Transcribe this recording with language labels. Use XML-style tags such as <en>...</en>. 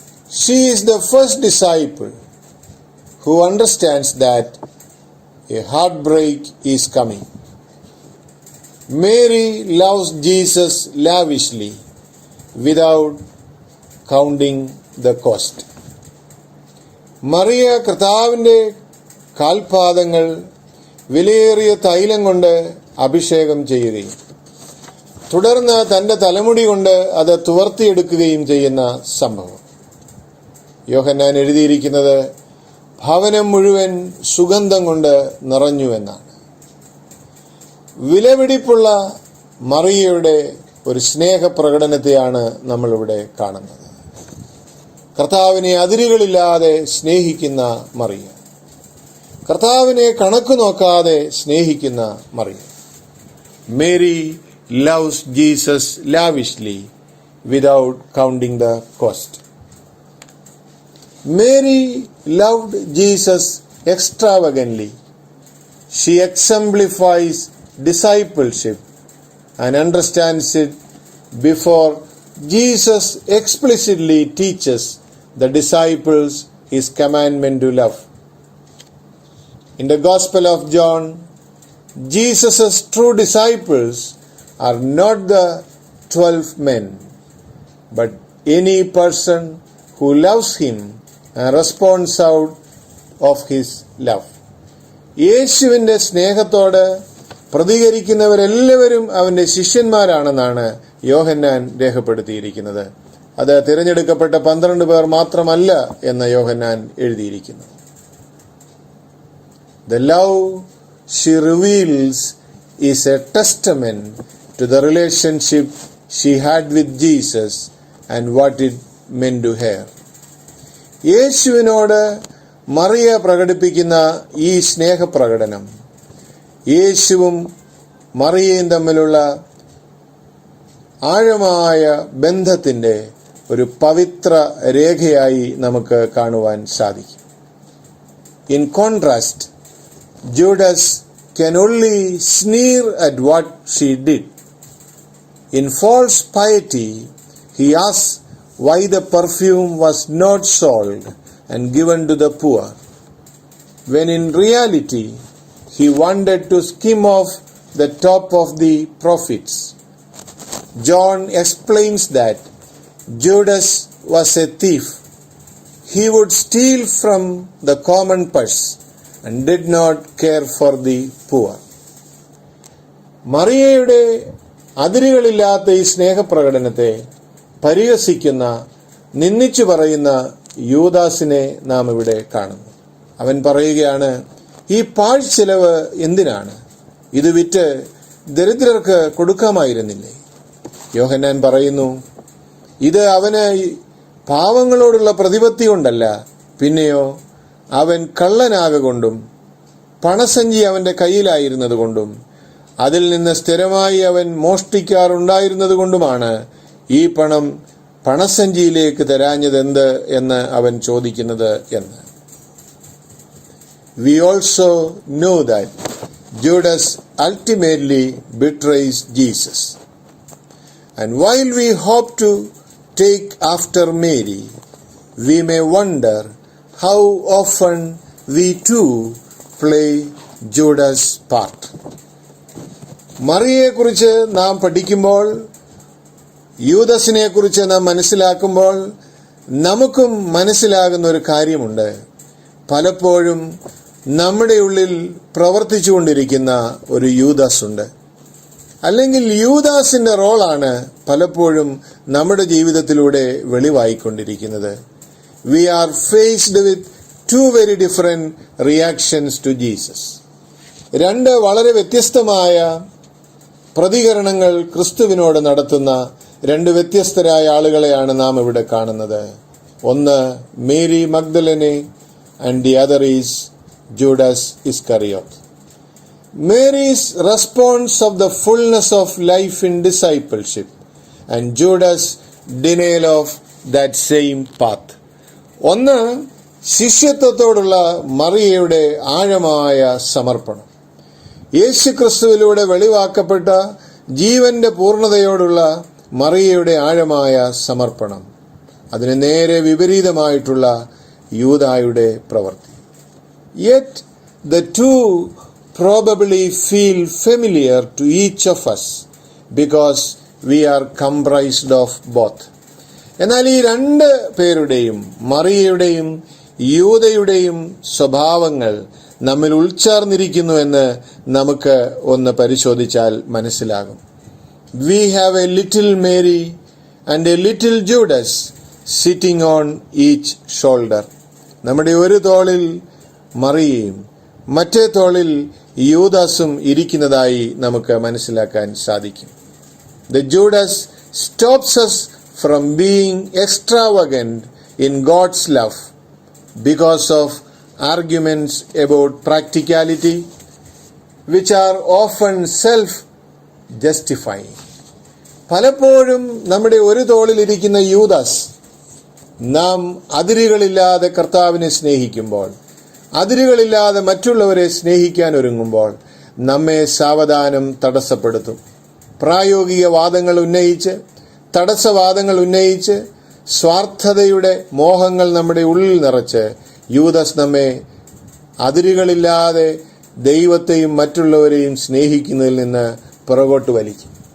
<en>She is the first disciple who understands that a heartbreak is coming. Mary loves Jesus lavishly without counting the cost.</en> <ml>Mariya കർത്താവിന്റെ കാൽപാദങ്ങൾ വിലയേറിയ തൈലം കൊണ്ട് അഭിഷേകം ചെയ്യുകയും തുടർന്ന് തന്റെ തലമുടി കൊണ്ട് അത് തുവർത്തിയെടുക്കുകയും ചെയ്യുന്ന സംഭവം. യോഹന്നാൻ എഴുതിയിരിക്കുന്നത് ഭവനം മുഴുവൻ സുഗന്ധം കൊണ്ട് നിറഞ്ഞുവെന്നാണ്. വിലപിടിപ്പുള്ള മറിയയുടെ ഒരു സ്നേഹപ്രകടനത്തെയാണ് നമ്മളിവിടെ കാണുന്നത്. കർത്താവിനെ അതിരുകളില്ലാതെ സ്നേഹിക്കുന്ന മറിയ, കർത്താവിനെ കണക്ക് നോക്കാതെ സ്നേഹിക്കുന്ന Mariya.</ml> <en>Mary loves Jesus lavishly without counting the cost. Mary loved Jesus extravagantly. She exemplifies discipleship and understands it before Jesus explicitly teaches the disciples his commandment to love. In the Gospel of John, Jesus' true disciples are not the 12 men, but any person who loves him and responds out of his love.</en> <ml>യേശുവിന്റെ സ്നേഹത്തോട് പ്രതികരിക്കുന്നവരെല്ലാവരും അവന്റെ ശിഷ്യന്മാരാണെന്നാണ് യോഹന്നാൻ രേഖപ്പെടുത്തിയിരിക്കുന്നത്. അത് തിരഞ്ഞെടുക്കപ്പെട്ട 12 പേർ മാത്രമല്ല എന്ന് യോഹന്നാൻ എഴുതിയിരിക്കുന്നു.</ml> <en>The love she reveals is a testament to the relationship she had with Jesus and what it meant to her.</en> <ml>യേശുവിനോട് മറിയ പ്രകടിപ്പിക്കുന്ന ഈ സ്നേഹപ്രകടനം യേശുവും മറിയയും തമ്മിലുള്ള ആഴമായ ബന്ധത്തിന്റെ ഒരു പവിത്ര രേഖയായി നമുക്ക് കാണുവാൻ സാധിക്കും.</ml> <en>In contrast, Judas can only sneer at what she did. In false piety, he asks why the perfume was not sold and given to the poor, when in reality he wanted to skim off the top of the profits. John explains that Judas was a thief. He would steal from the common purse and did not care for the poor.</en> <ml>മറിയയുടെ അതിരുകളില്ലാത്ത ഈ സ്നേഹപ്രകടനത്തെ പരിഹസിക്കുന്ന, നിന്ദിച്ചു പറയുന്ന യൂദാസിനെ നാം ഇവിടെ കാണുന്നു. അവൻ പറയുകയാണ്, ഈ പാഴ്ചെലവ് എന്തിനാണ്? ഇത് വിറ്റ് ദരിദ്രർക്ക് കൊടുക്കാമായിരുന്നില്ലേ? യോഹന്നാൻ പറയുന്നു, ഇത് അവന് പാവങ്ങളോടുള്ള പ്രതിപത്തി കൊണ്ടല്ല, പിന്നെയോ അവൻ കള്ളനാകൊണ്ടും പണസഞ്ചി അവന്റെ കയ്യിലായിരുന്നത് കൊണ്ടും അതിൽ നിന്ന് സ്ഥിരമായി അവൻ മോഷ്ടിക്കാറുണ്ടായിരുന്നത് കൊണ്ടുമാണ് ഈ പണം പണസഞ്ചിയിലേക്ക് തരാഞ്ഞതെന്ത് എന്ന് അവൻ ചോദിക്കുന്നത് എന്ന്.</ml> <en>we also know that Judas ultimately betrays Jesus. And while we hope to take after Mary, we may wonder how often we too play Judas' part.</en> <ml>മറിയയെക്കുറിച്ച് നാം പഠിക്കുമ്പോൾ, യൂദസിനെ കുറിച്ച് നാം മനസ്സിലാക്കുമ്പോൾ നമുക്കും മനസ്സിലാകുന്ന ഒരു കാര്യമുണ്ട്. പലപ്പോഴും നമ്മുടെ ഉള്ളിൽ പ്രവർത്തിച്ചുകൊണ്ടിരിക്കുന്ന ഒരു യൂദാസ് ഉണ്ട്. അല്ലെങ്കിൽ യൂദാസിന്റെ റോളാണ് പലപ്പോഴും നമ്മുടെ ജീവിതത്തിലൂടെ വെളിവായിക്കൊണ്ടിരിക്കുന്നത്.</ml> <en>We are faced with two very different reactions to Jesus.</en> <ml>രണ്ട് വളരെ വ്യത്യസ്തമായ പ്രതികരണങ്ങൾ ക്രിസ്തുവിനോട് നടത്തുന്ന രണ്ട് വ്യത്യസ്തരായ ആളുകളെയാണ് നാം ഇവിടെ കാണുന്നത്. ഒന്ന് Mary മഗ്ദലനെ</ml> <en>and the other is Judas Iscariot. Mary's response of the fullness of life in discipleship and Judas' denial of that same path.</en> <ml>ഒന്ന്, ശിഷ്യത്വത്തോടുള്ള മറിയയുടെ ആഴമായ സമർപ്പണം. യേശുക്രിസ്തുവിലൂടെ വെളിവാക്കപ്പെട്ട ജീവന്റെ പൂർണ്ണതയോടുള്ള മറിയയുടെ ആഴമായ സമർപ്പണം. അതിന് നേരെ വിപരീതമായിട്ടുള്ള യൂദായുടെ പ്രവൃത്തി.</ml> <en>Yet the two probably feel familiar to each of us because we are comprised of both.</en> <ml>എന്നാൽ ഈ രണ്ട് പേരുടെയും, മറിയയുടെയും യൂദയുടെയും സ്വഭാവങ്ങൾ നമ്മിൽ ഉൾച്ചേർന്നിരിക്കുന്നു എന്ന് നമുക്ക് ഒന്ന് പരിശോധിച്ചാൽ മനസ്സിലാകും.</ml> <en>We have a little Mary and a little Judas sitting on each shoulder.</en> <ml>നമ്മുടെ ഒരു തോളിൽ മറിയയും മറ്റേ തോളിൽ യൂദാസും ഇരിക്കുന്നതായി നമുക്ക് മനസ്സിലാക്കാൻ സാധിക്കും.</ml> <en>The Judas stops us from being extravagant in God's love because of arguments about practicality which are often self-justifying.</en> <ml>പലപ്പോഴും നമ്മുടെ ഒരു തോളിലിരിക്കുന്ന യൂദാസ് നാം അതിരുകളില്ലാതെ കർത്താവിനെ സ്നേഹിക്കുമ്പോൾ, അതിരുകളില്ലാതെ മറ്റുള്ളവരെ സ്നേഹിക്കാൻ ഒരുങ്ങുമ്പോൾ നമ്മെ സാവധാനം തടസ്സപ്പെടുത്തും. പ്രായോഗിക വാദങ്ങൾ ഉന്നയിച്ച്, തടസ്സവാദങ്ങൾ ഉന്നയിച്ച്, സ്വാർത്ഥതയുടെ മോഹങ്ങൾ നമ്മുടെ ഉള്ളിൽ നിറച്ച് യൂദാസ് നമ്മെ അതിരുകളില്ലാതെ ദൈവത്തെയും മറ്റുള്ളവരെയും സ്നേഹിക്കുന്നതിൽ നിന്ന് പുറകോട്ട് വലിക്കും.</ml>